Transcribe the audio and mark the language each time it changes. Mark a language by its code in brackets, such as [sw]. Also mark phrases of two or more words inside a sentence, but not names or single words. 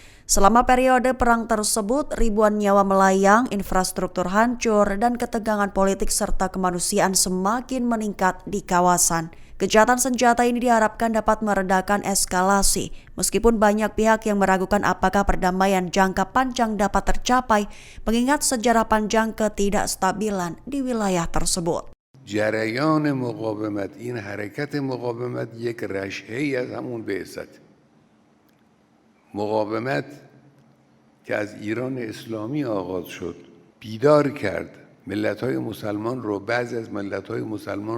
[id] Selama periode perang tersebut, ribuan nyawa melayang, infrastruktur hancur, dan ketegangan politik serta kemanusiaan semakin meningkat di kawasan. Kejahatan senjata ini diharapkan dapat meredakan eskalasi, meskipun banyak pihak yang meragukan apakah perdamaian jangka panjang dapat tercapai, mengingat sejarah panjang ketidakstabilan di wilayah tersebut. [fa] جریان مقاومت این حرکت مقاومت یک رشحه‌ای از همون بعثت مقاومت که از ایران اسلامی آغاز شد بیدار کرد ملت‌های مسلمان رو بعضی از ملت‌های مسلمان